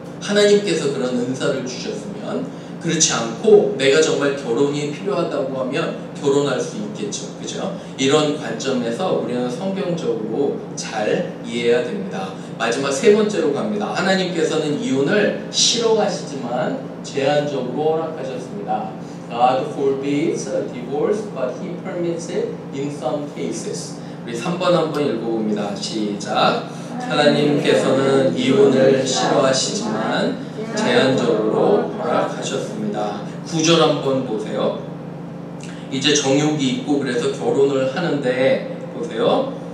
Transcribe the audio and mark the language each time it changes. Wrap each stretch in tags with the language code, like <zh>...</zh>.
<ko>하나님께서 그런 은사를 주셨으면 그렇지 않고 내가 정말 결혼이 필요하다고 하면 결혼할 수 있겠죠. 그죠? 이런 관점에서 우리는 성경적으로 잘 이해해야 됩니다. 마지막 세 번째로 갑니다. 하나님께서는 이혼을 싫어하시지만 제한적으로 허락하셨습니다.</ko> <en>God forbids divorce, but He permits it in some cases.</en> <ko>우리 3번 한번 읽어봅니다. 시작. 하나님께서는 이혼을 싫어하시지만 제한적으로 허락하셨습니다. 9절 한번 보세요. 이제 정욕이 있고 그래서 결혼을 하는데 보세요.</ko>